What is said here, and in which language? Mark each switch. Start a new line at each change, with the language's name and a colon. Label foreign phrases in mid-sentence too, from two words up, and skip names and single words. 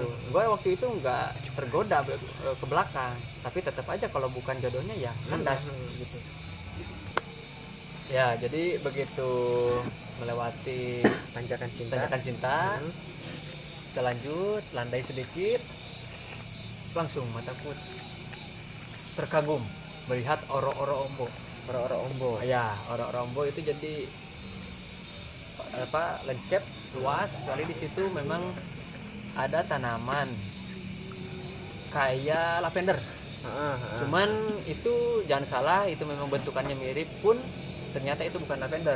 Indonesian: Gue waktu itu nggak tergoda ke belakang, tapi tetap aja kalau bukan jodohnya ya kandas gitu. Ya jadi begitu melewati tanjakan cinta, kita lanjut, landai sedikit, langsung mataku terkagum melihat oro-oro ombo. Ya, oro-oro ombo itu jadi landscape luas sekali. Di situ memang ada tanaman kayak lavender. Cuman itu jangan salah, itu memang bentukannya mirip, pun ternyata itu bukan lavender.